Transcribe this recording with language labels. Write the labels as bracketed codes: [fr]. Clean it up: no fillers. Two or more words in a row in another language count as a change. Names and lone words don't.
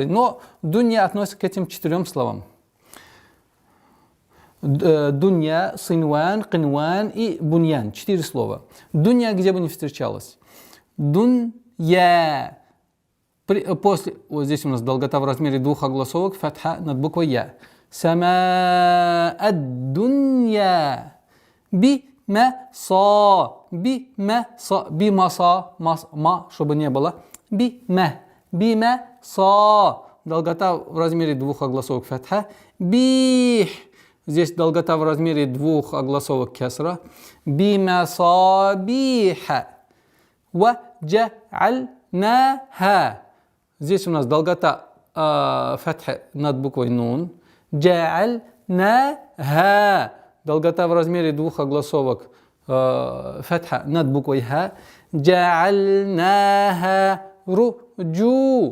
[ru] Но дунья относится к этим 4 словам. Дунья, синван, кинван и буньян. 4 слова. Дунья где бы ни встречалась. Дунья. После, вот здесь у нас долгота в размере 2 огласовок, фатха над буквой «я». [ar] سماء الدنيا. Би-ма-са. Би-ма-са. Би-ма-са. Ма, [ru] чтобы не было. Би-ма. Би-ма-са. Долгота в размере 2 огласовок фатха. Би. Здесь долгота в размере 2 огласовок кесра. [ar] بمصابيح. وجعلناها. [ru] Здесь у нас долгота фатха над буквой нун. [ar] جعلناها. Долгота в размере 2 огласовок фатха над буквой ха. جعلناها رجوما.